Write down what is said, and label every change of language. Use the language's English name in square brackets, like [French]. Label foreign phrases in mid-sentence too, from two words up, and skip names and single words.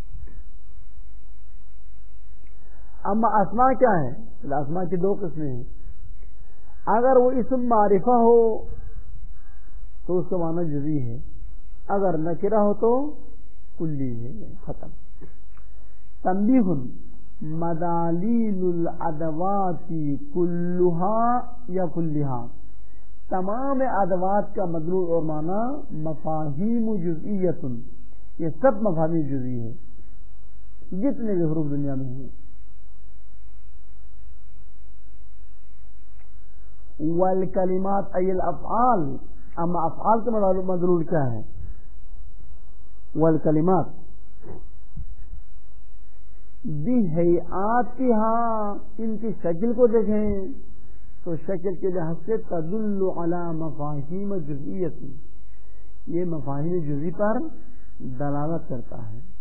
[Urdu] اما اسماء کیا ہے؟ اسماء کی دو قسمیں ہیں. اگر وہ اسم معرفہ ہو تو اس کا معنی جزئی ہے، اگر نکرہ ہو تو کلی ہے، ختم. تنبیہ: [Arabic] مدالیل الادوات کلها یا کلها، [Urdu] تمام ادوات کا مدلول اور معنی [Arabic] مفاہیم جزئیت، [Urdu] یہ سب مفاہیم جزئی ہے جتنے بھی حروف دنیا میں ہیں. [Arabic] والکلمات ای الافعال، [Urdu] اما افعال کا مدلول کیا ہے؟ [Arabic] والکلمات بہیئاتها، [Urdu] ان کی شکل کو دیکھیں تو شکل کے لحاظ سے [Arabic] تدل علی مفاہیم جزئیت، [Urdu] یہ مفاہیم جزئی پر دلالت کرتا ہے.